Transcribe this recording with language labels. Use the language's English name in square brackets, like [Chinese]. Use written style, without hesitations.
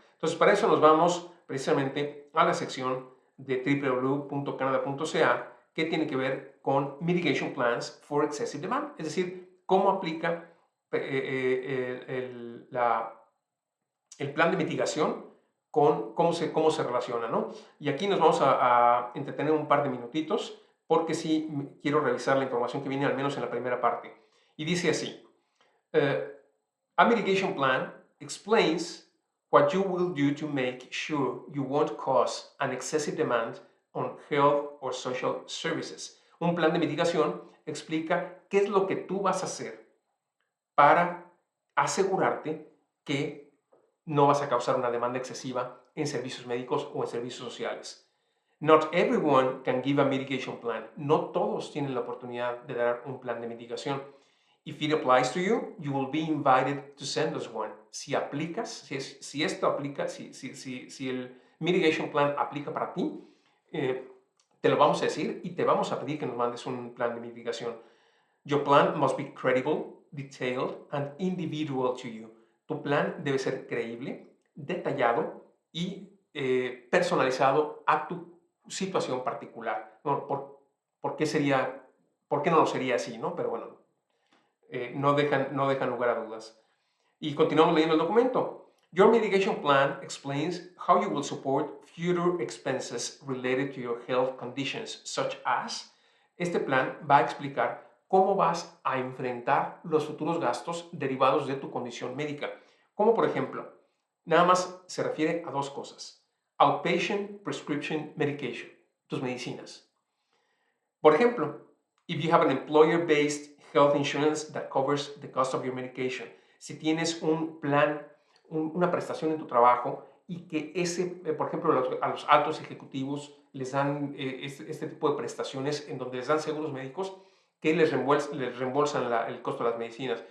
[Spanish] Entonces, para eso nos vamos precisamente a la sección de www.canada.ca que tiene que ver con [English] Mitigation Plans for Excessive Demand, [Spanish] es decir, cómo aplica el plan de mitigación con cómo se relaciona, ¿no? Y aquí nos vamos a entretener un par de minutitos porque sí quiero revisar la información que viene al menos en la primera parte. Y dice así, [English] a mitigation plan explains what you will do to make sure you won't cause an excessive demand on health or social services. [Spanish] Un plan de mitigación explica qué es lo que tú vas a hacer para asegurarte que no vas a causar una demanda excesiva en servicios médicos o en servicios sociales. [English] Not everyone can give a mitigation plan. [Spanish] No todos tienen la oportunidad de dar un plan de mitigación. [English] If it applies to you, you will be invited to send us one. [Spanish] Si aplicas, si esto aplica, si el mitigation plan aplica para ti, te lo vamos a decir y te vamos a pedir que nos mandes un plan de mitigación. [English] Your plan must be credible, detailed, and individual to you. [Spanish] Tu plan debe ser creíble, detallado y personalizado a tu situación particular. Bueno, ¿por qué no lo sería así, no? Pero bueno, no dejan lugar a dudas. Y continuamos leyendo el documento. [English] Your mitigation plan explains how you will support future expenses related to your health conditions, such as. [Spanish] Este plan va a explicar cómo vas a enfrentar los futuros gastos derivados de tu condición médica. Como por ejemplo, nada más se refiere a dos cosas. [English] Outpatient prescription medication, [Spanish] tus medicinas. Por ejemplo, [English] if you have an employer-based health insurance that covers the cost of your medication, [Spanish] si tienes un plan, una prestación en tu trabajo y que por ejemplo, a los altos ejecutivos les dan este tipo de prestaciones en donde les dan seguros médicos que les reembolsan el costo de las medicinas.